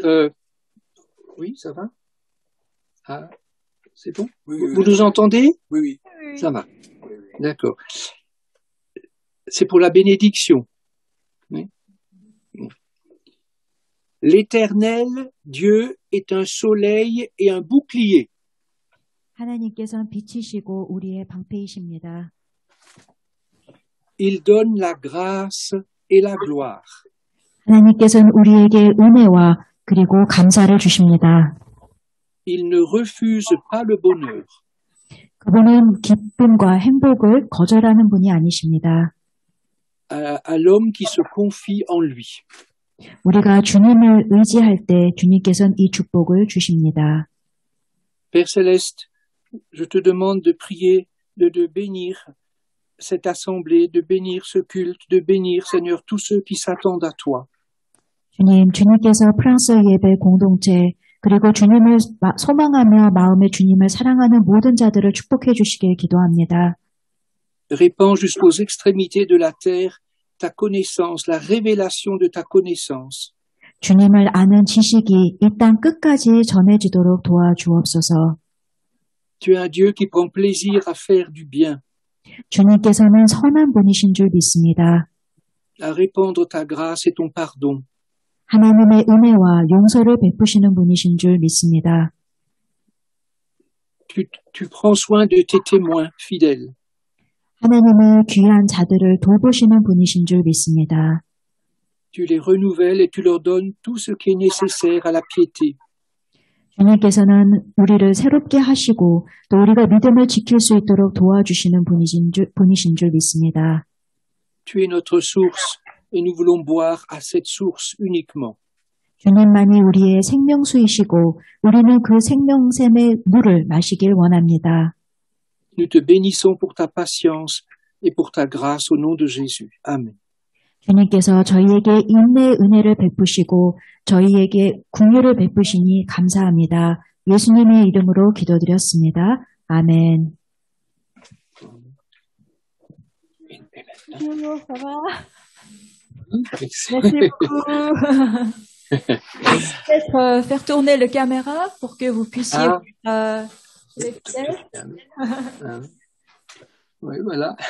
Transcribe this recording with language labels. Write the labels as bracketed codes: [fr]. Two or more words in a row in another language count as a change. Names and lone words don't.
[fr] Oui, ça va? Ah, c'est bon? Oui, Vous nous entendez? Oui, oui. Ça va. D'accord. C'est pour la bénédiction. Oui. L'Éternel, Dieu, est un soleil et un bouclier. [ko] 하나님께서는 빛이시고 우리의 방패이십니다. [fr] Il donne la grâce et la gloire. [ko] 하나님께서는 우리에게 은혜와 그리고 감사를 주십니다. [fr] Il ne refuse pas le bonheur. [ko] 그분은 기쁨과 행복을 거절하는 분이 아니십니다. [fr] À l'homme qui se confie en lui. [ko] 우리가 주님을 의지할 때 주님께서는 이 축복을 주십니다. [fr] Père Céleste, je te demande de prier, de bénir cette assemblée, de bénir ce culte, de bénir, Seigneur, tous ceux qui s'attendent à toi. [ko] 주님께서 프랑스 예배 공동체 그리고 주님을 소망하며 마음에 주님을 사랑하는 모든 자들을 축복해 주시길 기도합니다. [fr] Répands jusqu'aux extrémités de la terre ta connaissance, la révélation de ta connaissance. [ko] 주님을 아는 지식이 이 땅 끝까지 전해지도록 도와주옵소서. [fr] Tu es un Dieu qui prend plaisir à faire du bien. [ko] 주님께서는 선한 분이신 줄 믿습니다. [fr] À répandre ta grâce et ton pardon. [ko] 하나님의 은혜와 용서를 베푸시는 분이신 줄 믿습니다. [fr] Tu prends soin de tes témoins fidèles. [ko] 하나님의 귀한 자들을 돌보시는 분이신 줄 믿습니다. [fr] Tu les renouvelles et tu leur donnes tout ce qui est nécessaire à la piété. [ko] 주님께서는 우리를 새롭게 하시고 또 우리가 믿음을 지킬 수 있도록 도와주시는 분이신 줄 믿습니다. [fr] Tu es notre source et nous voulons boire à cette source uniquement. [ko] 주님만이 우리의 생명수이시고 우리는 그 생명샘의 물을 마시길 원합니다. [fr] Nous te bénissons pour ta patience et pour ta grâce au nom de Jésus. Amen. [ko] 주님께서 저희에게 인내의 은혜를 베푸시고 저희에게 긍휼을 베푸시니 감사합니다. 예수님의 이름으로 기도드렸습니다. 아멘. [fr] Merci beaucoup. Peut-être faire tourner le caméra pour que vous puissiez voir les pièces. Oui, voilà.